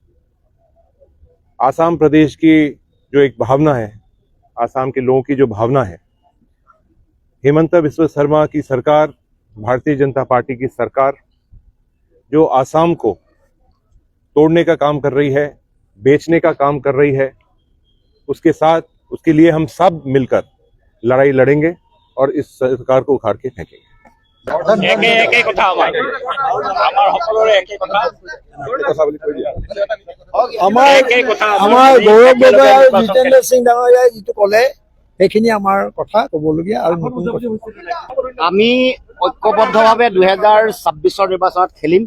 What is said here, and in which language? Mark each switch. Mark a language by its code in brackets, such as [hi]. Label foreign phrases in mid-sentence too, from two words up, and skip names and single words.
[hi] आसाम प्रदेश की जो एक भावना है, आसाम के लोगों की जो भावना है, हेमंत बिस्वा शर्मा की सरकार, भारतीय जनता पार्टी की सरकार जो आसाम को तोड़ने का काम कर रही है, बेचने का काम कर रही है, उसके साथ उसके लिए हम सब मिलकर लड़ाई लड़ेंगे और इस सरकार को उखाड़ के फेंकेंगे। [as] গৌৰৱ গগৈ আৰু জিতেন্দ্ৰ সিং ডাঙৰীয়াই যিটো ক'লে সেইখিনি আমাৰ কথা ক'বলগীয়া। আৰু আমি ঐক্যবদ্ধভাৱে 2026 নিৰ্বাচনত খেলিম।